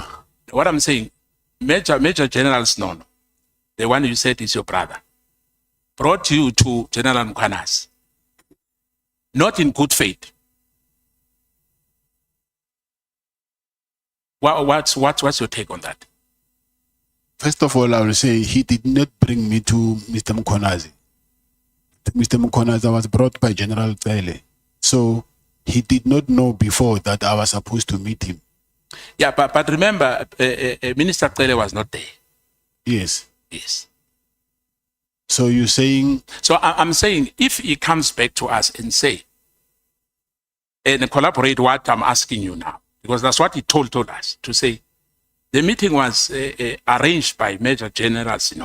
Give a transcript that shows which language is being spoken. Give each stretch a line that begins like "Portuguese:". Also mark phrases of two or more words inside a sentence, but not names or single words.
English: What I'm saying, Major General Snono, the one you said is your brother, brought you to General Mkhwanazi, not in good faith. What's your take on that? First of all, I will say he did not bring me to Mr. Mkhwanazi. Mr. Mkhwanazi was brought by General Tele. So he did not know before that I was supposed to meet him. Yeah, but remember, Minister Tele was not there. Yes. Yes. So you're saying... So I'm saying, if he comes back to us and say, and collaborate what I'm asking you now, because that's what he told us, to say, the meeting was arranged by Major General Sinon,